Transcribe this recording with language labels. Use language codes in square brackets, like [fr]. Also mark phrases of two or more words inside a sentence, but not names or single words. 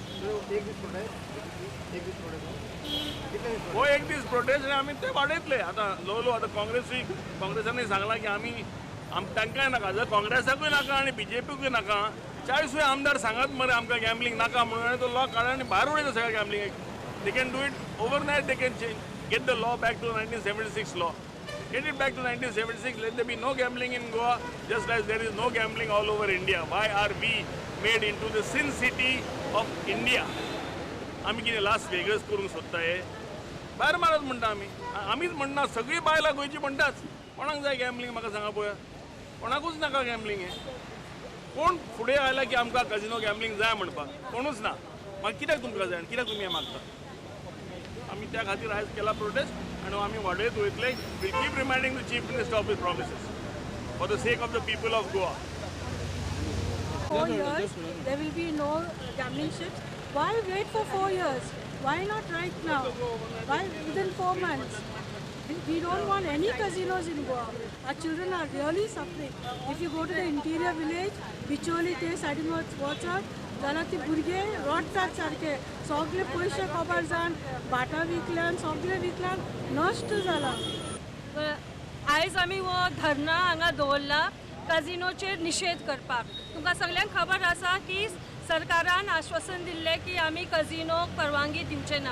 [kok] हो एक दीस प्रोटेस्ट आनी आमी ते वाडयतले. आतां ल्हव ल्हव आतां काँग्रेसानूय सांगलां की आमी तांकांय नाका जर काँग्रेसाकूय नाका आनी BJPकूय नाका 40 आमदार सांगात मरे आमकां गॅम्बलिंग नाका म्हणून आनी तो लॉ काडा आनी भायर उडयता सगळ्या गॅम्बलिंग. [en] They can do it overnight. They can change get the law back to 1976 law. Get it back to 1976. Let there be no gambling in Goa, just as there is no gambling all over India. Why are we made into the sin city of India? [kok] आमी कितें लास्ट वेगळच करूंक सोदताय. भायर मारत म्हणटा आमीच म्हणना सगळीं बायलां गोंयची म्हणटाच. कोणाक जाय गॅम्बलिंग म्हाका सांगा पळया. कोणाकूच नाका गॅम्बलिंग. हें कोण फुडें आयला की आमकां कजिनो गॅम्बलिंग जाय म्हणपाक कोणूच ना. मागीर कित्याक तुमकां जाय कित्याक तुमी हें मागता. आम्ही त्या खातीर आयज केला प्रोटेस्ट आनी आमी वाडयत वयतले. [en] Will keep reminding the Chief Minister of his promises for the sake of the people of Goa. 4 years, there will be no gambling ships. Why wait for 4 years? Why not right now? Why within 4 months? We don't want any casinos in Goa. Our children are really suffering. If you go to the interior village, Bicholi te Sadimot Water, [kok] जाल्यार ती भुरगे रडटात सारके. सगळे पयशे खबर जावन भाटां विकल्यान सगळे विकल्यान नश्ट जाला. आयज आमी हो धरना हांगा दवरला कजिनोचेर निशेध करपाक. तुमकां सगळ्यांक खबर आसा की सरकारान आश्वासन दिल्लें की आमी कजिनोक परवानगी दिवचे ना.